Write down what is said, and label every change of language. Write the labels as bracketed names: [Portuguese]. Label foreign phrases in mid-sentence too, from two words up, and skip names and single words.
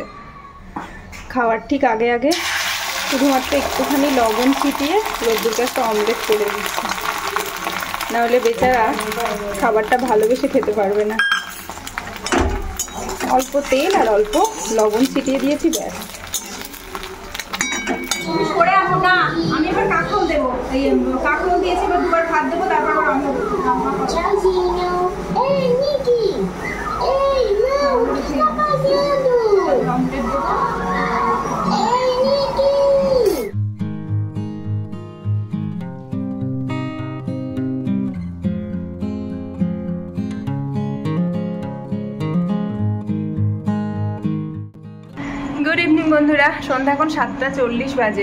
[Bangla] খাওয়ার ঠিক আগে আগে শুধুমাত্র একটুখানি লবণ ছিটিয়ে রোদ্দুরকে একটা অমলেট করে দিচ্ছি, নাহলে বেচারা খাবারটা ভালোবেসে খেতে পারবে না। অল্প তেল আর অল্প লবণ ছিটিয়ে দিয়েছি, ব্যাস। করে আসো না, আমি এবার কাকাও দেবো, এই কাকাও দিয়েছি, এবার দুবার ভাত দেবো, তারপর আবার আমি [Portuguese] fazendo? Ei, Nicky! Ei, não, o que você tá fazendo? Ei, Nicky! [English] good evening [Bangla] বন্ধুরা, সন্ধ্যা এখন 7:40 বাজে।